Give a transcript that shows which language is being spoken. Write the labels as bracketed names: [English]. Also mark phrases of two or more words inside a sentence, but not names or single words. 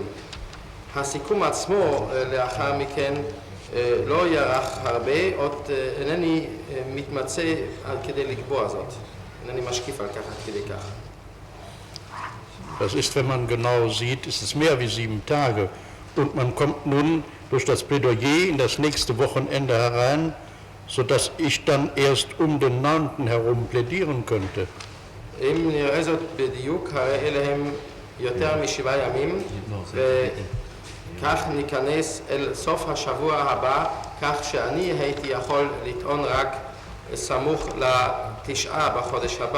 [Hebrew] הסיכום עצמו לאחר מכן לא יארך הרבה, עוד אינני מתמצא כדי לקבוע זאת. אינני משקיף על כך עד כדי כך. [German] Das ist, wenn man genau sieht, ist es mehr wie 7 Tage. Und man kommt nun durch das Plädoyer in das nächste Wochenende herein, sodass ich dann erst um den 9. herum plädieren könnte. [Hebrew] אם נראה זאת בדיוק, הרי אלה הם יותר מ7 ימים, וכך ניכנס אל סוף השבוע הבא, כך שאני הייתי יכול לטעון רק סמוך ל9 בחודש הבא.